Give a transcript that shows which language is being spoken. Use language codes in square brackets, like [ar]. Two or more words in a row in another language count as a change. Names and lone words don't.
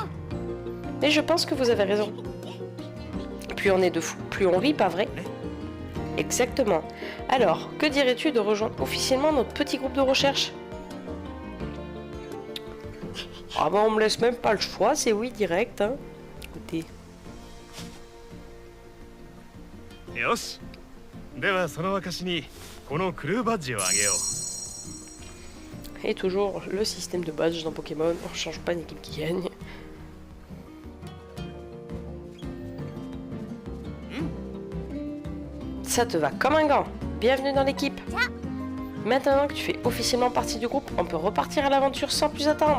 [fr] Mais je pense que vous avez raison. Plus on est de fous, plus on rit, pas vrai? Exactement. Alors, que dirais-tu de rejoindre officiellement notre petit groupe de recherche? Ah bah on me laisse même pas le choix, c'est oui direct, hein. Écoutez. Yoshi. [ja] ではその証にこのクルーバッジをあげよう。 [fr] Et toujours le système de badge dans Pokémon, on change pas une équipe qui gagne. Ça te va comme un gant. Bienvenue dans l'équipe. Maintenant que tu fais officiellement partie du groupe, on peut repartir à l'aventure sans plus attendre.